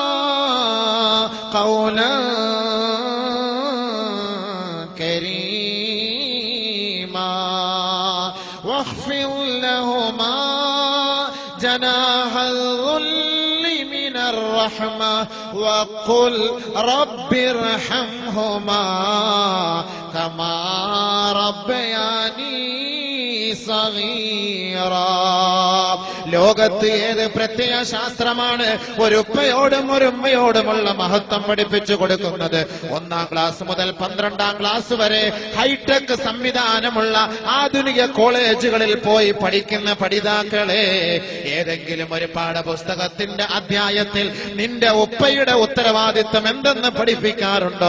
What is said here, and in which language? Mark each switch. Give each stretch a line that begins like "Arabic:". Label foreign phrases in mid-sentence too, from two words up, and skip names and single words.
Arabic: قولا كريما واخفض لهما جناح الذل من الرحمة وقل رب ارحمهما كما ربياني صغيرا.
Malayalam: ലോകത്ത് ഏത് പ്രത്യയ ശാസ്ത്രമാണ് ഒരു ഉപ്പയോടും ഒരു ഉമ്മയോടുമുള്ള മഹത്വം പഠിപ്പിച്ചു കൊടുക്കുന്നത്? 1-ാം ക്ലാസ് മുതൽ 12-ാം ക്ലാസ് വരെ ഹൈടെക് സംവിധാനമുള്ള ആധുനിക കോളേജുകളിൽ പോയി പഠിക്കുന്ന പഠിതാക്കളെ, ഏതെങ്കിലും ഒരു പാഠപുസ്തകത്തിന്റെ അധ്യായത്തിൽ നിന്റെ ഉപ്പയുടെ ഉത്തരവാദിത്തം എന്തെന്ന് പഠിപ്പിക്കാറുണ്ടോ?